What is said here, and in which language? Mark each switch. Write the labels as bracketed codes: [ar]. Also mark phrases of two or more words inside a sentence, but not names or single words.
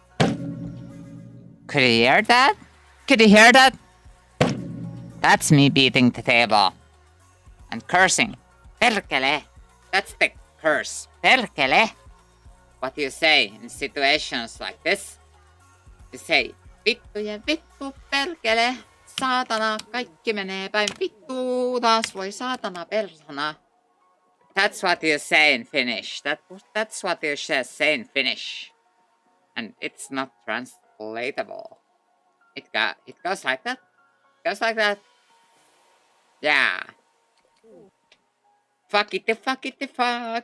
[en] Could you hear that? Could you hear that? That's me beating the table. And cursing. Perkele. That's the curse. Perkele. What do you say in situations like this? You say, [fi] vittu ja vittu perkele. Saatana, kaikki menee päin vittu. Taas voi saatana persona. [en] That's what you say in Finnish. That's what you say in Finnish. And it's not translatable. It goes like that. Goes like that. Yeah. Fuck it, the fuck.